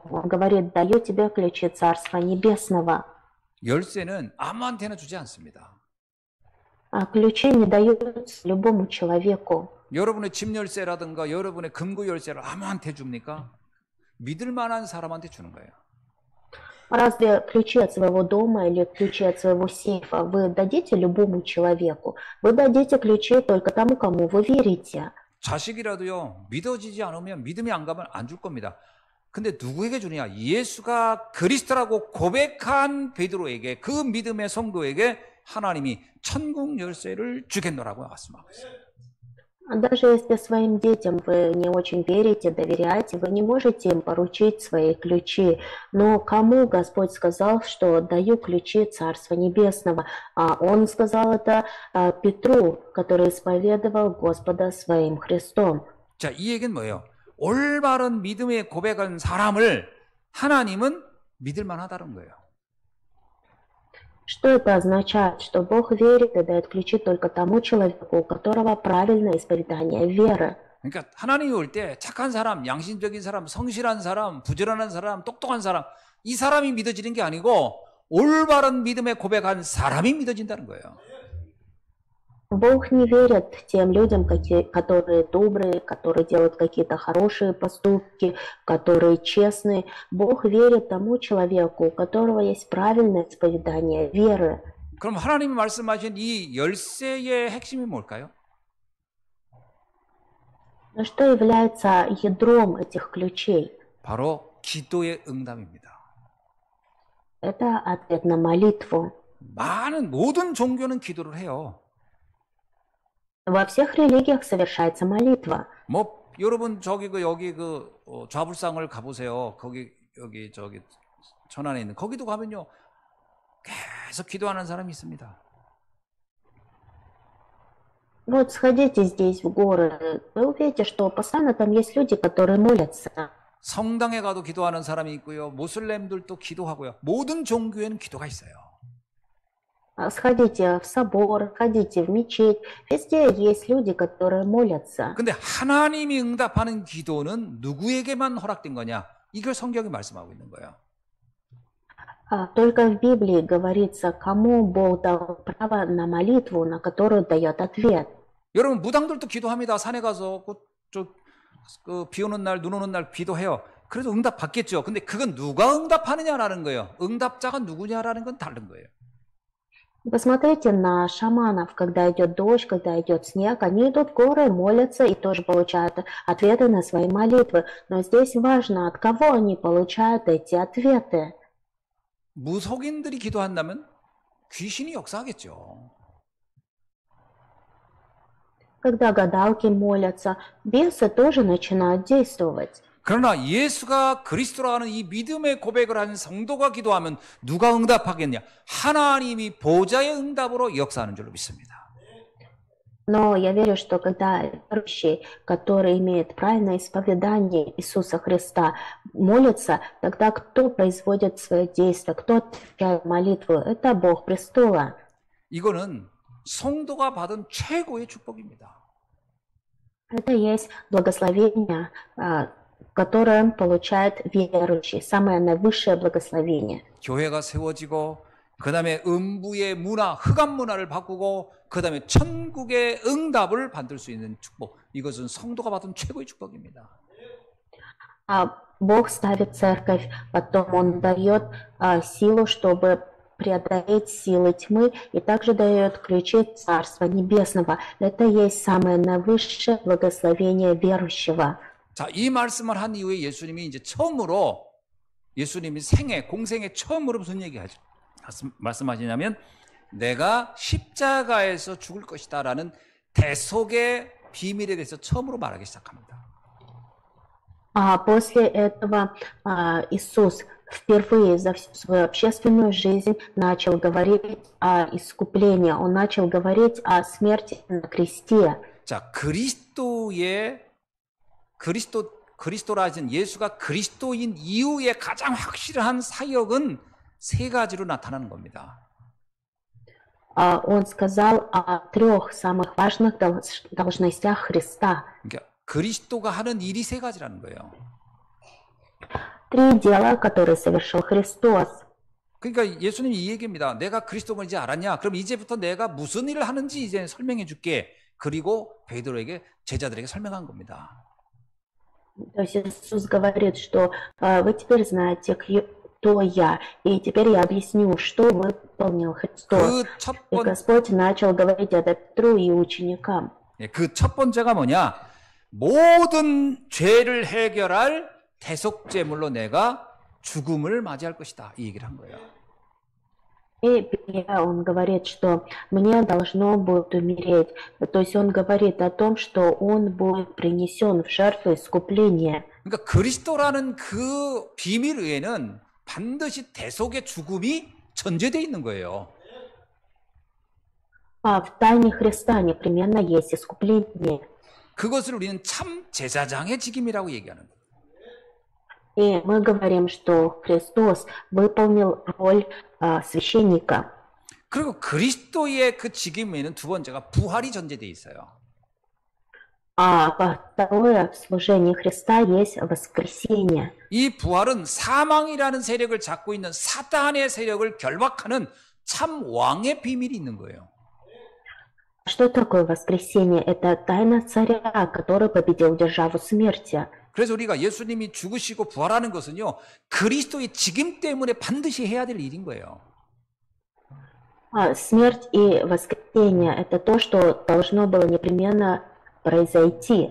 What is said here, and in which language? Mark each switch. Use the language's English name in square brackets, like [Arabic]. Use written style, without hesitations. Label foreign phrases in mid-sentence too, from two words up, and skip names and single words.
[Russian] Он говорит, даю тебе ключи Царства Небесного. [Korean] 열쇠는 아무한테나 주지 않습니다. [Russian] Ключи не даются любому человеку. [Korean] 여러분의 집 열쇠라든가 여러분의 금고 열쇠를 아무한테 줍니까? 믿을 만한 사람한테 주는 거예요. [Russian] Разве ключи от своего дома или ключи от своего сейфа вы дадите любому человеку? Вы дадите ключи только тому, кому вы верите. [Korean] 자식이라도요, 믿어지지 않으면 믿음이 안 가면 안 줄 겁니다. 근데 누구에게 주느냐? 예수가 그리스도라고 고백한 베드로에게, 그 믿음의 성도에게 하나님이 천국 열쇠를 주겠노라고 말씀하고 있어요. [Russian] Даже если своим детям вы не очень верите, доверяете, вы не можете им поручить свои ключи. Но кому Господь сказал, что даю ключи Царства Небесного? Он сказал это Петру, который исповедовал Господа своим Христом. [Korean] 자, 이 얘기는 뭐예요? 올바른 믿음의 고백한 사람을 하나님은 믿을 만하다는 거예요. [Russian] Что это означает? Что Бог верит и дает ключи только тому человеку, у которого правильное исповедание веры. [Korean] 그러니까 하나님이 올 때 착한 사람, 양심적인 사람, 성실한 사람, 부지런한 사람, 똑똑한 사람, 이 사람이 믿어지는 게 아니고 올바른 믿음의 고백한 사람이 믿어진다는 거예요. [Russian] Бог не верит тем людям, которые добрые, которые делают какие-то хорошие поступки, которые честные. Бог верит тому человеку, у которого есть правильное исповедание веры. [Korean] 그럼 하나님이 말씀하신 이 열쇠의 핵심이 뭘까요? [Russian] Но что является ядром этих ключей? [Korean] 바로 기도의 응답입니다. [Russian] Это ответ на молитву. [Korean] 모든 종교는 기도를 해요. [Russian] Во всех религиях совершается молитва. [Korean] 뭐 여러분 여기 좌불상을 가보세요. 여기 천안에 있는 거기도 가면요 계속 기도하는 사람이 있습니다. [Russian] Вот сходите здесь в горы, вы увидите, что постоянно там есть люди, которые молятся. [Korean] 성당에 가도 기도하는 사람이 있고요. 모슬렘들도 기도하고요. 모든 종교에는 기도가 있어요. [Russian] Сходите в собор, ходите в мечеть. Везде есть люди, которые молятся. [Korean] 근데 하나님이 응답하는 기도는 누구에게만 허락된 거냐? 이걸 성경이 말씀하고 있는 거예요. [Russian] Только в Библии говорится, кому Бог дал право на молитву, на которую дает ответ. [Korean] 여러분 무당들도 기도합니다. 산에 가서 비 오는 날, 눈 오는 날 기도해요. 그래도 응답 받겠죠. 근데 그건 누가 응답하느냐라는 거예요. 응답자가 누구냐라는 건 다른 거예요. [Russian] Посмотрите на шаманов, когда идет дождь, когда идет снег, они идут в горы, молятся и тоже получают ответы на свои молитвы. Но здесь важно, от кого они получают эти ответы. [Korean] 무속인들이 기도한다면 귀신이 역사하겠죠. [Russian] Когда гадалки молятся, бесы тоже начинают действовать. [Korean] 그러나 예수가 그리스도라는 이 믿음의 고백을 하는 성도가 기도하면 누가 응답하겠냐? 하나님이 보좌의 응답으로 역사하는 줄로 믿습니다. [Russian] Но я верю, что когда верующий, который имеет правильное исповедание Иисуса Христа, молится, тогда кто производит свое действие, кто отвечает молитву? Это Бог престола. [Korean] 이거는 성도가 받은 최고의 축복입니다. [Russian] Это есть благословение, которое получает верующий, самое наивысшее благословение. [Korean] 교회가 세워지고 그 다음에 음부의 문화, 흑암 문화를 바꾸고 그 다음에 천국의 응답을 받을 수 있는 축복. 이것은 성도가 받은 최고의 축복입니다. [Russian] Бог ставит церковь, потом Он дает силу, чтобы преодолеть силы тьмы, и также дает ключи Царства Небесного. Это есть самое наивысшее благословение верующего. [Korean] 자, 이 말씀을 한 이후에 예수님이 이제 예수님이 공생애 처음으로 무슨 얘기하죠? 말씀하시냐면 내가 십자가에서 죽을 것이다라는 대속의 비밀에 대해서 처음으로 말하기 시작합니다. [Russian] После этого Иисус впервые за всю свою общественную жизнь начал говорить о искуплении, Он начал говорить о смерти на кресте. [Korean] 자, 그리스도라진 예수가 그리스도인 이후에 가장 확실한 사역은 세 가지로 나타나는 겁니다. [Russian] Он сказал о трех самых важных должностях Христа. [Korean] 그러니까 그리스도가 하는 일이 세 가지라는 거예요. [Russian] Три дела, которые совершил Христос. [Korean] 그러니까 예수님이 이 얘기입니다. 내가 그리스도가 이제 알았냐? 그럼 이제부터 내가 무슨 일을 하는지 이제 설명해 줄게. 그리고 베드로에게 제자들에게 설명한 겁니다. [Russian] То есть Иисус говорит, что вы теперь знаете, кто я, и теперь я объясню, что выполнил Христос. И Господь начал говорить это Петру и ученикам. [Korean] 그 첫 번째가 뭐냐? 모든 죄를 해결할 대속제물로 내가 죽음을 맞이할 것이다. 이 얘기를 한 거예요. [Russian] И он говорит, что мне должно будет умереть. То есть он говорит о том, что он будет принесен в жертву искупления. [Korean] 그러니까 그리스도라는 그 비밀 외에는 반드시 대속의 죽음이 전제되어 있는 거예요. [Russian] В тайне Христа непременно есть искупление. [Korean] 그것을 우리는 참 제사장의 직임이라고 얘기하는 거예요. [Russian] И мы говорим, что Христос выполнил роль священника. [Korean] 그리고 그리스도의 그 직임에는 두 번째가 부활이 전제되어 있어요. [Russian] Второе, в служении Христа есть воскресение. [Korean] 이 부활은 사망이라는 세력을 잡고 있는 사탄의 세력을 결박하는 참 왕의 비밀이 있는 거예요. [Russian] что такое воскресение? Это тайна царя, который победил державу смерти. [Korean] 그래서 우리가 예수님이 죽으시고 부활하는 것은요, 그리스도의 직임 때문에 반드시 해야 될 일인 거예요. [Russian] Смерть и воскресение – это то, что должно было непременно произойти.